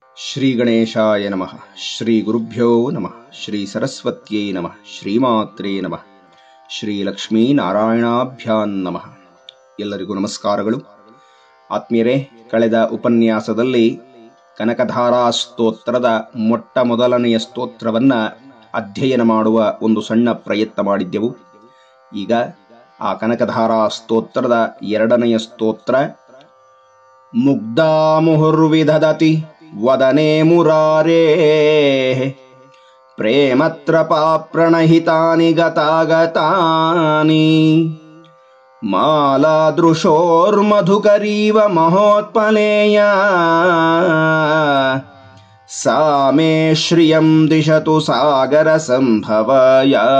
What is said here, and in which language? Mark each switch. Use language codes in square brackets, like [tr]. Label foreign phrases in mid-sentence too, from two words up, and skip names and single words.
[sa] ಶ್ರೀ ಗಣೇಶಾಯ ನಮಃ. ಶ್ರೀ ಗುರುಭ್ಯೋ ನಮಃ. ಶ್ರೀ ಸರಸ್ವತ್ಯೈ ನಮಃ. ಶ್ರೀಮಾತ್ರೇ ನಮಃ. ಶ್ರೀ ಲಕ್ಷ್ಮೀ ನಾರಾಯಣಾಭ್ಯಾನ್ ನಮಃ. [kn] ಎಲ್ಲರಿಗೂ ನಮಸ್ಕಾರಗಳು. ಆತ್ಮೀಯರೇ, ಕಳೆದ ಉಪನ್ಯಾಸದಲ್ಲಿ ಕನಕಧಾರಾ ಸ್ತೋತ್ರದ ಮೊಟ್ಟ ಮೊದಲನೆಯ ಸ್ತೋತ್ರವನ್ನ ಅಧ್ಯಯನ ಮಾಡುವ ಒಂದು ಸಣ್ಣ ಪ್ರಯತ್ನ ಮಾಡಿದ್ದೆವು. ಈಗ ಆ ಕನಕಧಾರಾ ಸ್ತೋತ್ರದ ಎರಡನೆಯ ಸ್ತೋತ್ರ [sa] ಮುಗ್ಧಾ ಮುಹುರ್ವಿದಧತಿ ವದನೆ ಮುರಾರೇ ಪ್ರೇಮತ್ರಪಾ ಪ್ರಣಹಿತಾನಿ ಗತಾಗತಾನಿ ಮಾಲಾದೃಶೋರ್ಮಧುಕರೀವ ಮಹೋತ್ಪಲೇಯ ಸಾ ಮೇ ಶ್ರಿಯಂ ದಿಶತು ಸಾಗರ ಸಂಭವಯ.